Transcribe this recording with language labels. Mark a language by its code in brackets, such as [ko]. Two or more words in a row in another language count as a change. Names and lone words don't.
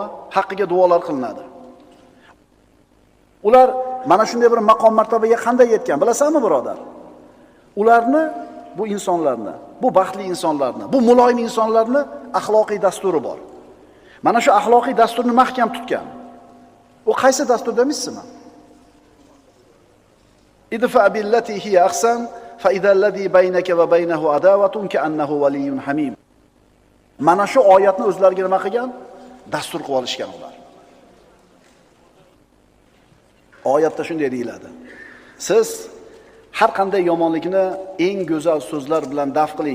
[uz] Haqqiga duolar qilinadi. Ular mana shunday bir maqom martabaga qanday yetgan, bilasanmi, birodar? Ularni, bu insonlarni, bu baxtli insonlarni, bu muloyim insonlarni axloqiy dasturi bor. Mana shu axloqiy dasturni mahkam tutgan. U qaysi dastur demisizmi? [ar] ادفع بالتي هي أحسن فإذا الذي بينك وبينه عداوة كأنه ولي حميم. [uz] Mana shu oyatni o'zlariga nima qilgan? Dastur qilib olishgan ular. Oyatda shunday deyiladi. Siz har qanday yomonlikni eng go'zal so'zlar bilan daf qiling.